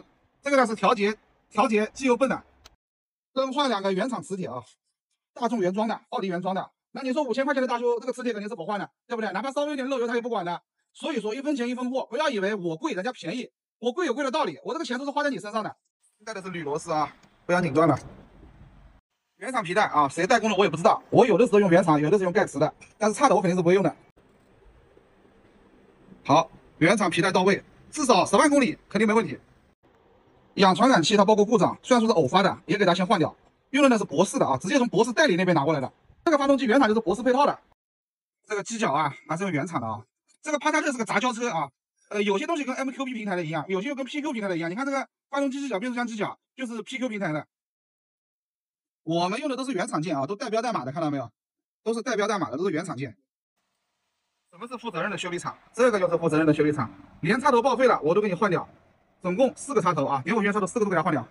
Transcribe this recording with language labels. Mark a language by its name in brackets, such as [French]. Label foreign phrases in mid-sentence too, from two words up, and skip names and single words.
[Chinese] 這個呢是調節機油泵的，更換2個原廠磁鐵啊，大眾原裝的，奧迪原裝的。那你說5000塊錢的大修，這個磁鐵肯定是不換的，對不對？哪怕稍微有點漏油，他也不管的。所以說1分錢1分貨，不要以為我貴人家便宜，我貴有貴的道理，我這個錢都是花在你身上的。帶的是鋁螺絲啊，不要擰斷了。原廠皮帶啊，誰代工的我也不知道，我有的時候用原廠，有的是用蓋磁的，但是差的我肯定是不會用的。好，原廠皮帶到位，至少10萬公里肯定沒問題。氧傳感器它包括故障，雖然說是偶發的，也給它先換掉。用的呢是博世的啊，直接从博世代理那边拿过来的。这个发动机原厂就是博世配套的。这个机脚啊还是用原厂的啊。这个帕萨特是个杂交车啊，有些東西跟 MQB 平台的一樣，有些又跟 PQ 平台的一樣。你看這個發動機機腳、變速箱機腳就是 PQ 平台的。我們用的都是原廠件啊，都帶標帶碼的，看到沒有？都是帶標帶碼的，都是原廠件。什麼是負責任的修理廠？這個就是負責任的修理廠，連插頭報廢了我都給你換掉，總共4個插頭啊，點火圈插頭4個都給它換掉。